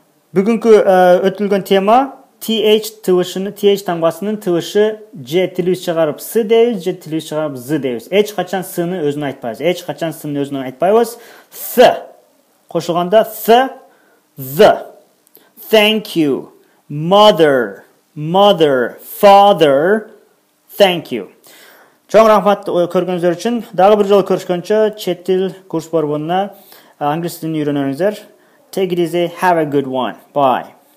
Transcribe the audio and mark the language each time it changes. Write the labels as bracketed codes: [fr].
[ky] Бүгүнкү өтүлгөн тема th тамгасынын тыбышы же тилибиз чыгарып с дейбиз, же тилибиз чыгарып z дейбиз. Эч качан с-ны өзүнө айтпайбыз. [en] Th [ky] кошулганда [en] the. Thank you. Mother, father, thank you. [ky] Чоң рахмат көргөнүздөр үчүн. Дагы бир жолу көрүшкөнчө чет тил курс борборуна англис тилин үйрөнөңүздөр. [en] Take it easy, have a good one. Bye.